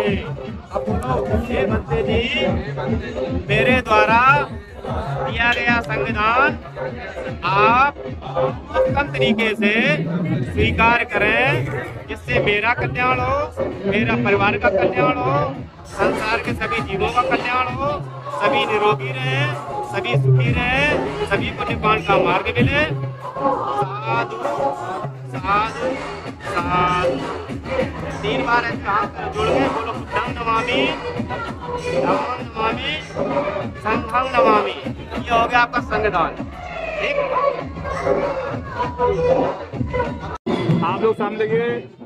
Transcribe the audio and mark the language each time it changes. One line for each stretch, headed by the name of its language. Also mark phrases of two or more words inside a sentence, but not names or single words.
Hindi: अब बोलो, हे बंदे जी, मेरे द्वारा दिया गया संविधान आप उत्तम तरीके से स्वीकार करें, जिससे मेरा कल्याण हो, मेरा परिवार का कल्याण हो, संसार के सभी जीवों का कल्याण हो, सभी निरोगी रहें, सभी सुखी रहें, सभी को निपान का मार्ग मिले। साधु साधु साधु। 3 बार ऐसे हाथ जोड़ के बोलो,
Pali: बुद्धं नमामि, धम्मं नमामि, संघं नमामि।
Hindi: ये हो गया आपका संविधान। ठीक, आप लोग सामने देखिए।